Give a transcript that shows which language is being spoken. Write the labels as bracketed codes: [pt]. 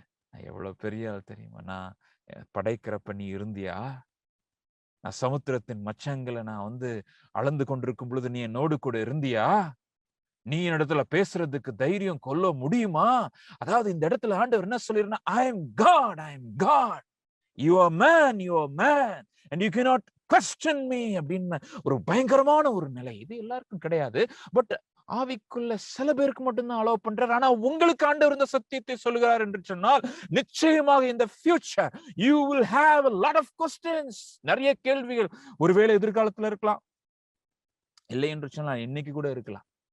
[ta] நான் எவ்வளவு பெரிய ஆள் தெரியுமா, நான் படைக்கிறப்ப நீ இருந்தியா, நான் சமுத்திரத்தின் மச்சங்களை நான் வந்து அளந்து கொண்டிருக்கும் பொழுது நீ என்னோடு கூட இருந்தியா, நீ இடத்துல பேசுறதுக்கு தைரியம் கொள்ள முடியுமா? அதாவது இந்த இடத்துல ஆண்டவர் என்ன சொல்லிருந்தா, [en] I am God, You are man, you are man, and you cannot question me [ta] அப்படின்னு ஒரு பயங்கரமான ஒரு நிலை. இது எல்லாருக்கும் கிடையாது. பட் ஆவிக்குள்ள சில பேருக்கு மட்டும்தான் அலோவ் பண்றாரு. ஆனா உங்களுக்கு ஆண்டவர் இந்த சத்தியத்தை சொல்கிறார் என்று சொன்னால், நிச்சயமாக இந்த future [en] you will have a lot of questions. [ta] நிறைய கேள்விகள் ஒருவேளை எதிர்காலத்துல இருக்கலாம், இல்லை என்று சொன்னால் இன்னைக்கு கூட இருக்கலாம்.